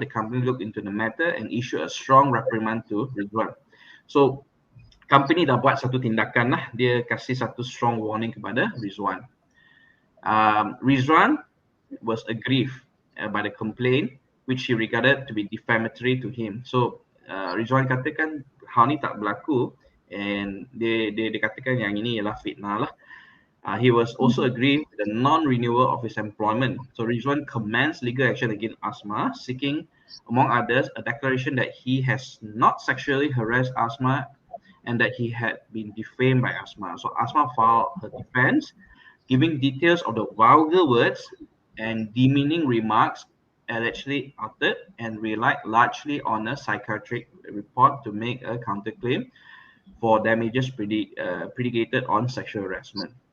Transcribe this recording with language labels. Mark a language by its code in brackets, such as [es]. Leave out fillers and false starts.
[en] The company looked into the matter and issued a strong reprimand to Rizwan. [ms] So company dah buat satu tindakan lah. Dia kasih satu [en] strong warning [ms] kepada Rizwan. [en] Rizwan was aggrieved by the complaint, which he regarded to be defamatory to him. [ms] So Rizwan katakan hal ni tak berlaku, and dia katakan yang ini ialah fitnah lah. [en] He was also aggrieved with the non-renewal of his employment. So Rizwan commenced legal action against Asma, seeking, among others, a declaration that he has not sexually harassed Asma and that he had been defamed by Asma. So Asma filed her defense, giving details of the vulgar words and demeaning remarks allegedly uttered, and relied largely on a psychiatric report to make a counterclaim for damages predicated on sexual harassment.